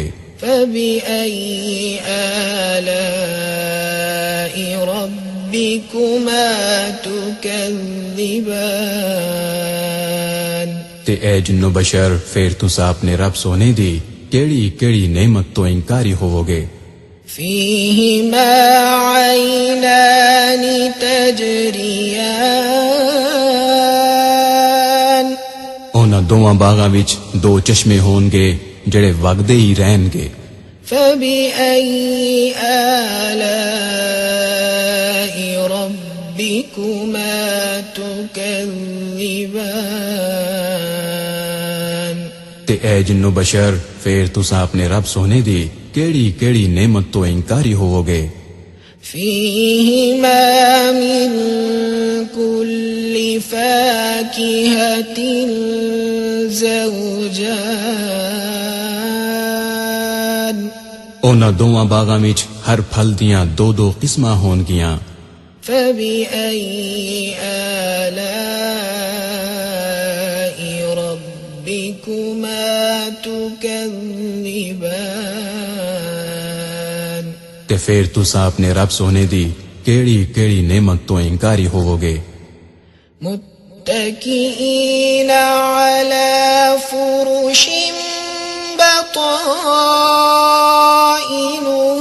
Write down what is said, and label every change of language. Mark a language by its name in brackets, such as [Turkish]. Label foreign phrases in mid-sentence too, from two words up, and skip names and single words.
[Arabic] فَبِأَيِّ آلَاءِ رَبِّكُمَا تُكَذِّبَانِ [Punjabi] تے اے جن و بشر پھر تساں اپنے رب سونے دی کیڑی کیڑی نعمت تو انکاری ہوو گے۔ [Arabic] فِيهِمَا عَيْنَانِ تَجْرِيَانِ [Punjabi] انہاں دوواں باغاں وچ دو چشمے ہون گے جڑے وگدے ہی رہن گے۔ [Arabic] فَبِأَيِّ آلَاءِ رَبِّكُمَا تُكَذِّبَانِ [Punjabi] تے اے جن و بشر پھر تساں اپنے رب سونے دی کیڑی کیڑی نعمت تو انکاری ہوو گے۔ [Arabic] فِيهِمَا مِن كُلِّ فَاكِهَةٍ زَوْجَانِ [Punjabi] انہاں دوواں باغاں وچ ہر پھل دیاں دو دو قسماں ہون گیاں۔ [Arabic] فَبِأَيِّ آلَاءِ رَبِّكُمَا تُكَذِّبَانِ [Punjabi] تے پھر تساں اپنے رب سونے دی کیڑی کیڑی نعمت تو انکاری ہوو گے۔ [Arabic] متكئين على فرش بطائنها